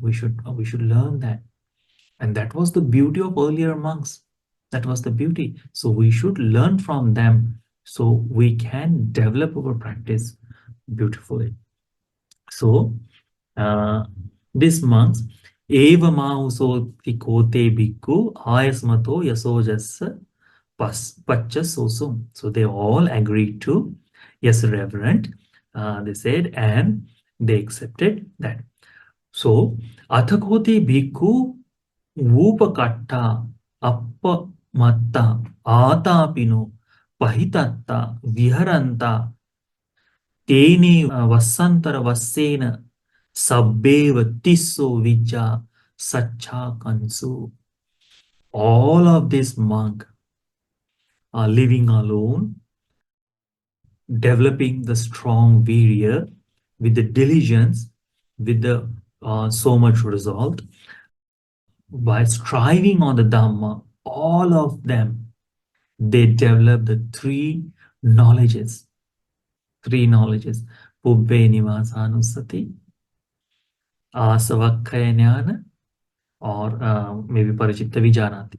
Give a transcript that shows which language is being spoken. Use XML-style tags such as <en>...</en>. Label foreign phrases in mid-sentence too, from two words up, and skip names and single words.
<en>We should learn that. And that was the beauty of earlier monks. That was the beauty. So we should learn from them so we can develop our practice beautifully. So this monks,</en> <pi>eva mauso tikote bhikkhu ayasmato yasojassa pacha sosum.</pi> <en>So they all agreed to, yes, Reverend, they said, and they accepted that. So,</en> <pi>athakote bhikkhu Vupakatta appamatta atapino pahitatta viharanta tene vassantara vassena sabbeva tisso vijja sacha kansu.</pi> <en>All of these monks are living alone, developing the strong virya with the diligence, with the so much resolve, by striving on the Dhamma, all of them, they develop the knowledges, three knowledges, Pubbe Nivasanusati, Asavakkaya Jnana, or maybe Parachitta Vijanati.</en>